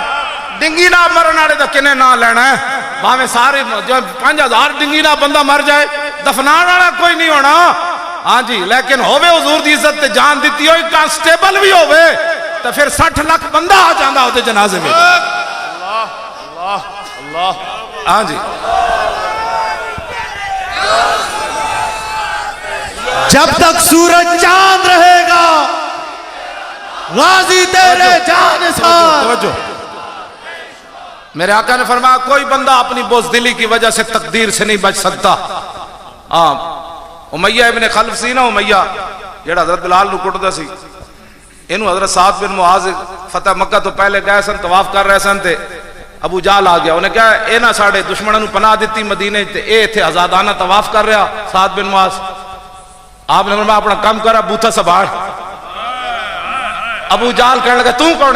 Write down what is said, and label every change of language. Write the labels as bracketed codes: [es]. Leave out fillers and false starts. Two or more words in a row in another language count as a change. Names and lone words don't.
[pa] ڈنگی نہ مرن والے دا کنے نہ لینا ہے. بھاویں سارے 5000 ڈنگی نہ بندہ مر جائے دفنان والا کوئی نہیں ہونا. ہاں جی لیکن ہوے حضور دی عزت تے جان دیتی ہوئی کانسٹیبل بھی ہوے تو پھر 60 لاکھ بندہ آ جاندا ہوتے جنازے میں. اللہ اللہ. ہاں جی [ur] جب تک سورج چاند رہے گا غازی تیرے جانثار. توجہ. میرے آقا نے فرمایا کوئی بندہ اپنی بزدلی کی وجہ سے تقدیر سے نہیں بچ سکتا. [pa] امیہ ابن خلف سی نا, امیہ جڑا حضرت بلال نو کٹدا سی, اینو حضرت سعد بن معاذ فتح مکہ تو پہلے گئے سن, طواف کر رہے سن تے ابو جہل آ گیا. انہیں کہا اے نہ ساڑے دشمنوں پناہ دیتی مدینے تے اے تھے آزادانہ طواف کر رہا سعد بن معاذ. آپ نے فرمایا اپنا کام کرا بوتھا سنبھال. ابو جہل کہنے لگا تو کون ہے؟